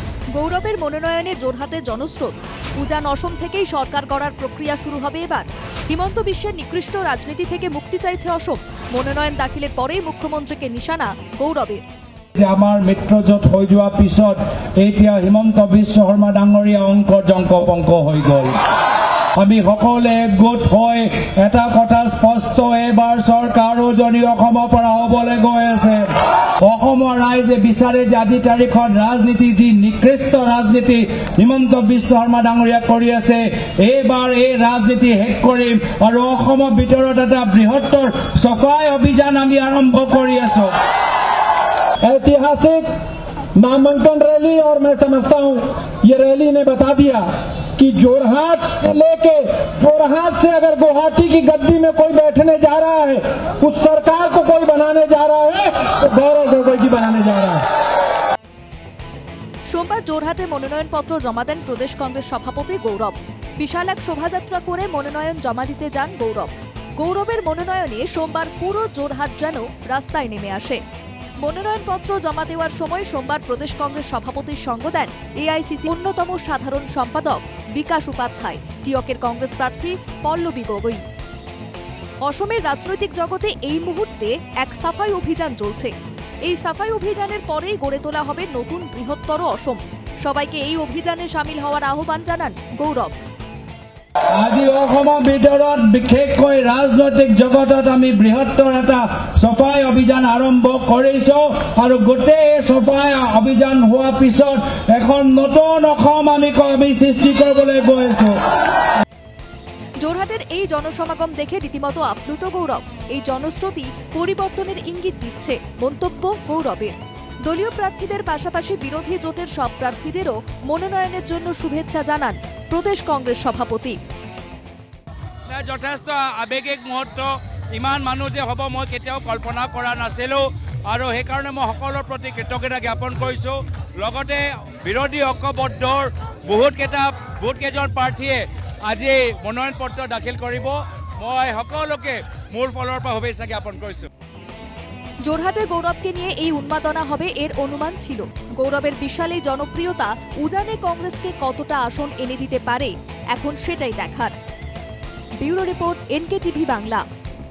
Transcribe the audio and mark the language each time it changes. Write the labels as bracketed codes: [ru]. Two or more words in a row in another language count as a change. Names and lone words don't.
[bn] গৌরবের মনোনয়নে জোরহাটে জনস্রোত। উজান অসম থেকেই সরকার গড়ার প্রক্রিয়া শুরু হবে এবার। হিমন্ত বিশ্বের নিকৃষ্ট রাজনীতি থেকে মুক্তি চাইছে অসম। মনোনয়ন দাখিলের পরেই মুখ্যমন্ত্রীকে নিশানা গৌরবের। [as] আমাৰ মিত্ৰজোঁট হৈ যোৱা পিছত এতিয়া হিমন্ত বিশ্ব শৰ্মা ডাঙৰীয়া অংকৰ জংক পংক হৈ গ'ল। আমি সকলোৱে একগোট হৈ এটা কথা স্পষ্ট, এইবাৰ চৰকাৰ উজনি অসমৰ পৰা হ'বলৈ গৈ আছে। অসমৰ ৰাইজে বিচাৰে যে আজি তাৰিখত ৰাজনীতি, যি নিকৃষ্ট ৰাজনীতি হিমন্ত বিশ্ব শৰ্মা ডাঙৰীয়া কৰি আছে, এইবাৰ এই ৰাজনীতি শেষ কৰিম আৰু অসমৰ ভিতৰত এটা বৃহত্তৰ চফাই অভিযান আমি আৰম্ভ কৰি আছো। [hi] ऐतिहासिक नामांकन रैली, और मैं समझता हूं ये रैली ने बता दिया कि जोरहाट से लेके जोरहाट से अगर गुवाहाटी की गद्दी में कोई बैठने जा रहा है, उस सरकार को कोई बनाने जा रहा है तो गौरव गोगोई जी बनाने जा रहा है। [bn] সোমবার জোরহাটে মনোনয়নপত্র জমা দেন প্রদেশ কংগ্রেস সভাপতি গৌরব। বিশাল এক শোভাযাত্রা করে মনোনয়ন জমা দিতে যান গৌরব। গৌরবের মনোনয়নে সোমবার পুরো জোরহাট যেন রাস্তায় নেমে আসে। মনোনয়নপত্র জমা দেওয়ার সময় সোমবার প্রদেশ কংগ্রেস সভাপতির সঙ্গ দেন এআইসিসি অন্যতম সাধারণ সম্পাদক বিকাশ উপাধ্যায়, টিয়কের কংগ্রেস প্রার্থী পল্লবী গগৈ। অসমের রাজনৈতিক জগতে এই মুহূর্তে এক সাফাই অভিযান চলছে। এই সাফাই অভিযানের পরেই গড়ে তোলা হবে নতুন বৃহত্তর অসম। সবাইকে এই অভিযানে সামিল হওয়ার আহ্বান জানান গৌরব। [as] আজি অসমৰ ভিতৰত বিশেষকৈ ৰাজনৈতিক জগতত আমি বৃহত্তৰ এটা চফাই অভিযান আৰম্ভ কৰিছো আৰু গোটেই চফাই অভিযান হোৱাৰ পিছত এখন নতুন অসম আমি সৃষ্টি কৰিবলৈ গৈ আছো। [bn] জোরহাটের এই জনসমাগম দেখে রীতিমতো আপ্লুত গৌরব। এই জনস্রোতই পরিবর্তনের ইঙ্গিত দিচ্ছে মন্তব্য গৌরবের। দলীয় প্রার্থীদের পাশাপাশি বিরোধী জোটের সব প্রার্থীদেরও মনোনয়নের জন্য শুভেচ্ছা জানান প্রদেশ কংগ্রেস সভাপতি। [as] যথেষ্ট আবেগিক মুহূৰ্ত, ইমান মানুহ যে হ'ব মই কেতিয়াও কল্পনা কৰা নাছিলোঁ আৰু সেইকাৰণে মই সকলোৰ প্ৰতি কৃতজ্ঞতা জ্ঞাপন কৰিছোঁ। লগতে বিৰোধী ঐক্যবদ্ধৰ বহুতকেইজন প্ৰাৰ্থীয়ে আজি মনোনয়ন পত্ৰ দাখিল কৰিব। মই সকলোকে মোৰ ফালৰ পৰা শুভেচ্ছা জ্ঞাপন কৰিছোঁ। [bn] জোরহাটে গৌরবকে নিয়ে এই উন্মাদনা হবে এর অনুমান ছিল। গৌরবের বিশাল এই জনপ্রিয়তা উজানে কংগ্রেসকে কতটা আসন এনে দিতে পারে, এখন সেটাই দেখার। [en] Bureau report, [bn] NKTV বাংলা।